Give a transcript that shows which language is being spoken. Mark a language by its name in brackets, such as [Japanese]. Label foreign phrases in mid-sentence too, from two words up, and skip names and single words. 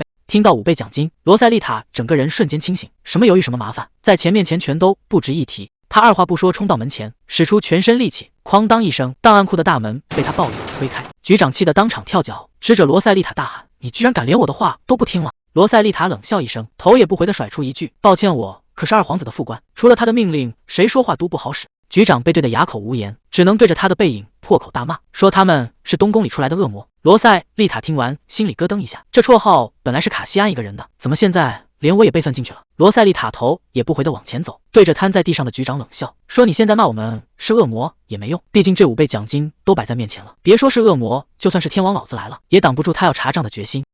[Chinese] 聽到5倍獎金，羅塞麗塔整個人瞬間清醒，什麼猶豫什麼麻煩，在錢面前全都不值一提。他二話不說衝到門前，使出全身力氣，哐當一聲，檔案庫的大門被他暴力推開。局長氣得當場跳腳，指着羅塞麗塔大喊：“你居然敢連我的話都不聽了！” 羅塞麗塔冷笑一聲，頭也不回地甩出一句：“抱歉，我可是二皇子的副官，除了他的命令，誰說話都不好使。” 局長被对得啞口無言，只能对着他的背影破口大罵，說他們是冬宮裡出來的惡魔。羅塞麗塔聽完，心裡咯噔一下，這綽號本來是卡西安一個人的，怎麼現在連我也備份進去了？羅塞麗塔頭也不回地往前走，對着癱在地上的局長冷笑，說：“你現在罵我們是惡魔也沒用，畢竟這5倍獎金都擺在面前了。別說是惡魔，就算是天王老子來了，也擋不住他要查賬的決心。”